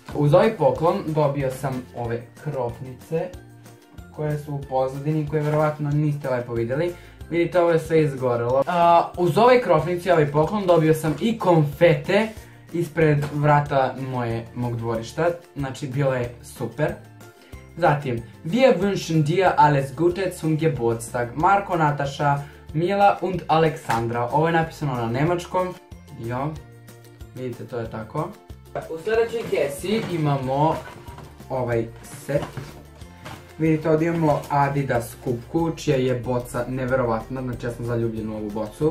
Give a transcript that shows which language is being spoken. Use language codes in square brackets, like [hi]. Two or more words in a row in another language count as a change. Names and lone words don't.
[sr] Uz ovaj poklon dobio sam ove krofnice koje su u pozadini, koje vjerovatno niste lepo vidjeli. Vidite, ovo je sve izgorelo. Uz ove krofnice i ovaj poklon dobio sam i konfete ispred vrata mog dvorišta. Znači, bilo je super. Zatim, [de] wir wünschen dir alles Gute zum Geburtstag. Marko, Nataša, Mila und Aleksandra. [sr] Ovo je napisano na nemačkom. Jo, vidite, to je tako. U sljedećoj kesi imamo ovaj set. Vidite, ovdje imamo Adidas kupku, čija je boca neverovatna, znači ja sam zaljubljen u ovu bocu.